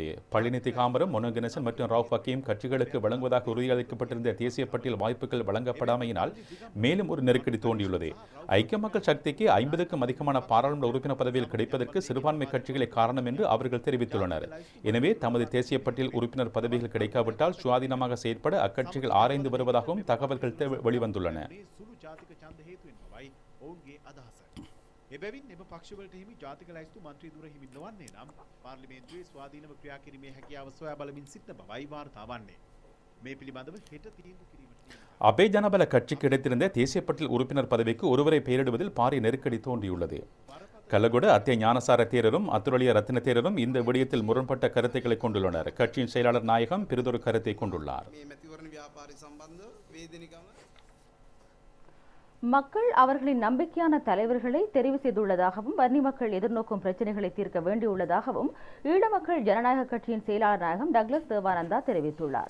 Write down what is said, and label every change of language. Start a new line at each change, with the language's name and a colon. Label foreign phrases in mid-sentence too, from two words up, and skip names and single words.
Tamil: பழனி திகாம்பரம், மனோ கணேசன் மற்றும் ரவுஃப் ஹக்கீம் கட்சிகளுக்கு வழங்குவதாக உறுதியளிக்கப்பட்டிருந்த தேசிய பட்டியல் வாய்ப்புகள் வழங்கப்படாமையினால் மேலும் ஒரு நெருக்கடி தோன்றியுள்ளது. ஐக்கிய மக்கள் சக்திக்கு 50க்கும் அதிகமான பாராளுமன்ற உறுப்பினர் பதவியில் கிடைப்பதற்கு சிறுபான்மை கட்சிகளே காரணம் என்று அவர்கள் தெரிவித்துள்ளனர். எனவே தமது தேசிய பட்டியல் உறுப்பினர் பதவிகள் கிடைக்காவிட்டால் சுயாதீனமாக செயற்பட அக்கட்சிகள் ஆராய்ந்து வருவதாகவும் தகவல்கள் வெளிவந்துள்ளன.
Sinhala: එබැවින් එම පක්ෂවලට හිමි ජාතික ලැයිස්තු මන්ත්‍රී දුර හිමි නොවන්නේ නම් පාර්ලිමේන්තුවේ ස්වාධීනව ක්‍රියා කිරීමේ හැකියාව සොයා බලමින් සිටින බවයි වාර්තා වන්නේ. මේ පිළිබඳව හෙට තීන්දුව කිරීමට
Tamil: அபே ஜனபல கட்சிக்கு கிடைத்திருந்த தேசிய பட்டியல் உறுப்பினர் பதவிக்கு ஒருவரை பெயரிடுவதில் பாரிய நெருக்கடி தோன்றியுள்ளது. கல்லகுட அத்திய ஞானசார தேரரும் அத்துரலிய ரத்தின தேரரும் இந்த விடயத்தில் முரண்பட்ட கருத்துக்களை கொண்டுள்ளனர். கட்சியின் செயலாளர் நாயகம் பிறிதொரு கருத்தை கொண்டுள்ளார். மக்கள் அவர்களின் நம்பிக்கையான தலைவர்களை தெரிவு செய்துள்ளதாகவும் வன்னி மக்கள் எதிர்நோக்கும் பிரச்சினைகளை தீர்க்க வேண்டியுள்ளதாகவும் ஈழ மக்கள் ஜனநாயக கட்சியின் செயலாளர் நாயகம் டக்ளஸ் தேவானந்தா தெரிவித்துள்ளார்.